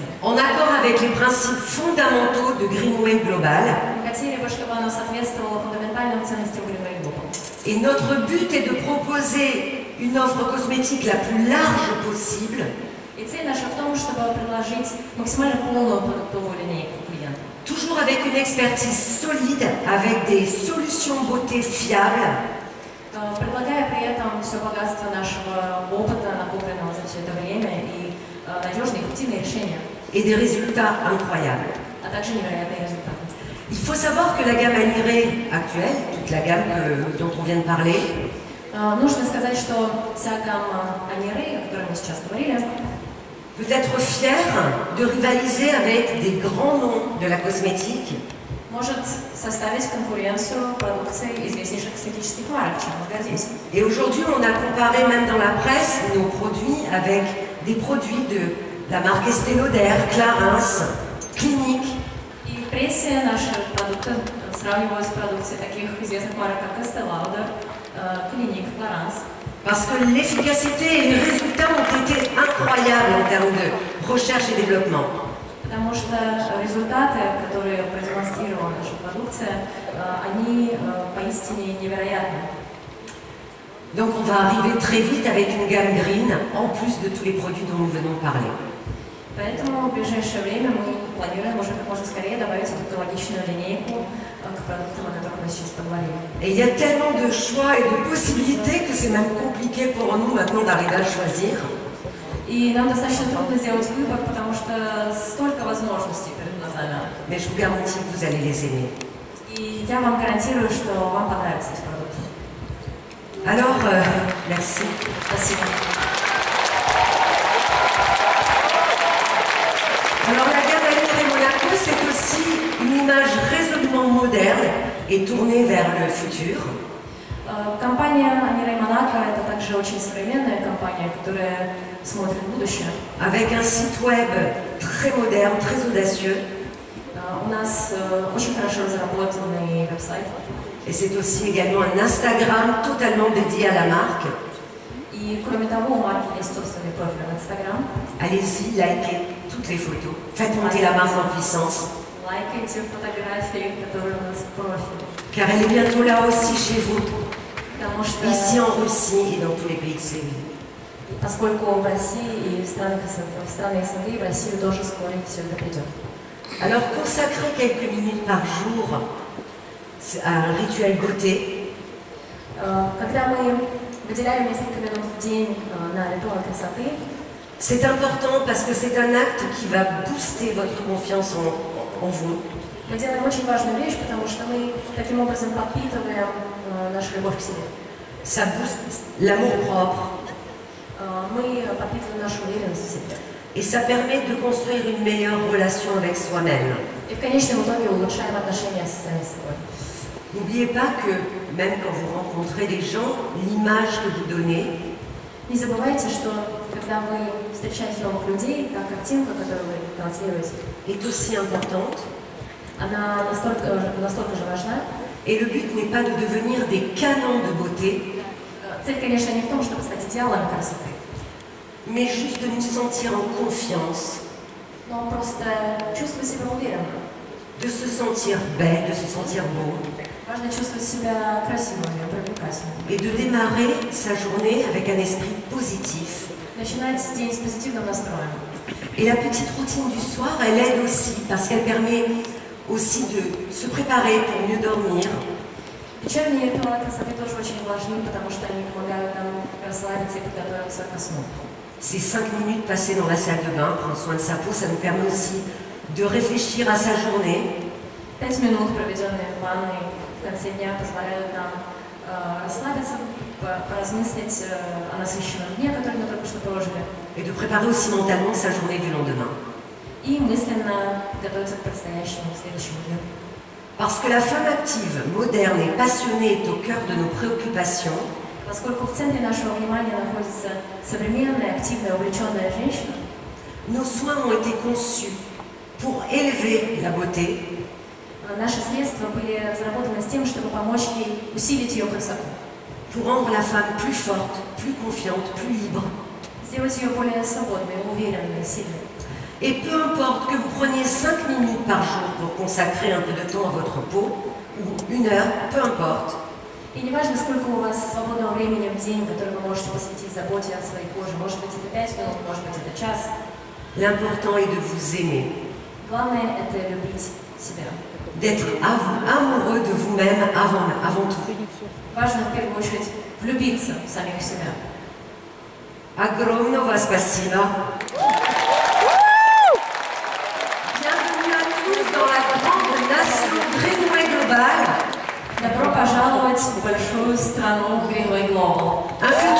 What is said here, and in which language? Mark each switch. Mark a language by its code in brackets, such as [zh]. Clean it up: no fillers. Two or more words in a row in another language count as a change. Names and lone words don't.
[fr] En accord avec les principes fondamentaux de Greenway Global. [ru] Мы хотели бы, чтобы оно соответствовало фундаментальным ценностям Greenway Global. [fr] Et notre but est de proposer une offre cosmétique la plus large possible. [ru] И цель наша в том, чтобы предложить максимально полную продуктовую линейку клиентам. [fr] Toujours avec une expertise solide, avec des solutions beauté fiables. [ru] Предлагая при этом все богатство нашего опыта, накопленного за все это время, и надежные, эффективные решения. [fr] Et des résultats incroyables. [ru] А также невероятные результаты. [fr] Il faut savoir que la gamme Aniré actuelle, toute la gamme dont on vient de parler, [ru] Нужно сказать, что вся гамма Анирей, о которой мы сейчас говорили, [fr] peut être fière de rivaliser avec des grands noms de la cosmétique. [ru] может составить конкуренцию продукции известнейших косметических марок, чем мы гордимся. [fr] Et aujourd'hui, on a comparé même dans la presse nos produits avec des produits de la marque Estée Lauder, Clarins, Clinique. [ru] И в прессе наши продукты сравнивают с продукцией таких известных марок, как Estée Lauder, Clinique, Clarins. [fr] Parce que l'efficacité et les résultats ont été incroyables en termes de recherche et développement. [ru] Потому что результаты, которые продемонстрировала наша продукция, они поистине невероятны. [fr] Donc on va arriver très vite avec une gamme green, en plus de tous les produits dont nous venons de parler. [ru] Поэтому в ближайшее время мы планируем уже как можно скорее добавить эту экологичную линейку к продуктам, о которых мы сейчас поговорили. [fr] Et il y a tellement de choix et de possibilités que c'est même compliqué pour nous maintenant d'arriver à choisir. [ru] И нам достаточно трудно сделать выбор, потому что столько возможностей перед глазами. [fr] Mais je vous garantis que vous allez les aimer. [ru] И я вам гарантирую, что вам понравятся эти продукты. [fr] Alors, merci. [ru] Спасибо. [fr] Alors la gamme Aniré Monaco, c'est aussi une image résolument moderne et tournée vers le futur. [ru] Компания Анирей Монако – это также очень современная компания, которая смотрит в будущее. [fr] Avec un site web très moderne, très audacieux. [ru] У нас очень хорошо разработанный веб-сайт. [fr] Et c'est aussi également un Instagram totalement dédié à la marque. [ru] И кроме того, у марки есть собственный профиль в Instagram. [fr] Allez-y, likez toutes les photos. Faites monter la marque en puissance. [ru] Лайкайте фотографии, которые у нас в профиле. [fr] Car elle est bientôt là aussi chez vous. [ru] Потому что, [fr] Ici en Russie et dans tous les pays de Séville. [ru] поскольку в России и в страны СНГ, и в Россию тоже скоро все это придет. [fr] Alors consacrer quelques minutes par jour à un rituel beauté, [ru] Когда мы выделяем несколько минут в день на ритуал красоты, [fr] c'est important parce que c'est un acte qui va booster votre confiance en vous. [ru] мы делаем очень важную вещь, потому что мы таким образом подпитываем нашу любовь к себе. [fr] Ça booste l'amour-propre [ru] Мы подпитываем нашу уверенность в себе. [fr] et ça permet de construire une meilleure relation avec soi-même. [ru] И в конечном итоге улучшаем отношения с самим собой. [fr] N'oubliez pas que même quand vous rencontrez des gens, l'image que vous donnez [ru] Не забывайте, что когда вы встречаете новых людей, та картинка, которую вы транслируете, [fr] est aussi importante. [ru] она настолько же важна. [fr] Et le but n'est pas de devenir des canons de beauté, [ru] Цель, конечно, не в том, чтобы стать идеалом красоты, [fr] mais juste de nous sentir en confiance, [ru] но просто чувствовать себя уверенно, [fr] de se sentir belle, de se sentir beau, [ru] Важно чувствовать себя красивым и привлекательным. [fr] Et de démarrer sa journée avec un esprit positif. [ru] Начинать день с позитивным настроем. [fr] Et la petite routine du soir, elle aide aussi parce qu'elle permet aussi de se préparer pour mieux dormir. [ru] Вечерние ритуалы красоты тоже очень важны, потому что они помогают нам расслабиться и подготовиться ко сну. [fr] Ces 5 minutes passées dans la salle de bain, prendre soin de sa peau, ça nous permet aussi de réfléchir à sa journée. [ru] 5 минут, проведенные в ванной в конце дня, позволяют нам расслабиться, поразмыслить о насыщенном дне, который мы только что прожили. [fr] Et de préparer aussi mentalement sa journée du lendemain. [ru] И мысленно готовиться к предстоящему следующему дню. [fr] Parce que la femme active, moderne et passionnée est au cœur de nos préoccupations. [ru] Поскольку в центре нашего внимания находится современная, активная, увлеченная женщина, [fr] nos soins ont été conçus pour élever la beauté. [ru] Наши средства были разработаны с тем, чтобы помочь ей усилить ее красоту. [fr] Pour rendre la femme plus forte, plus confiante, plus libre. [ru] Сделать ее более свободной, уверенной, сильной. [fr] Et peu importe que vous preniez 5 minutes par jour pour consacrer un peu de temps à votre peau, ou 1 heure, peu importe. [ru] И не важно, сколько у вас свободного времени в день, который вы можете посвятить заботе о своей коже. Может быть, это 5 минут, может быть, это час. [fr] L'important est de vous aimer. [ru] Главное – это любить себя. [fr] D'être amoureux de vous-même avant tout. [ru] Важно, в первую очередь, влюбиться в самих себя. Огромного спасибо. [fr] Bienvenue à tous dans la grande nation Greenway Global. [ru] Добро пожаловать в большую страну Greenway Global.